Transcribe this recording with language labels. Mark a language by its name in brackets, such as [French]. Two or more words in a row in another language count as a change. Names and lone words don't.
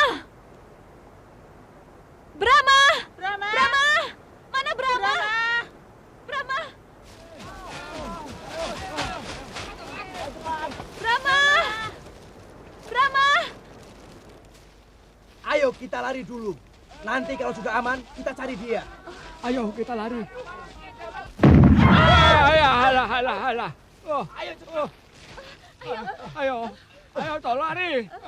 [Indonesian] Brahma! Brahma! Brahma! Mana Brahma? Brahma! Brahma! Brahma! Ayo kita lari dulu. Nanti kalau sudah aman, kita cari dia. Ayo kita lari. Alah. Oh, ayo cepat. Ayo, toh lari.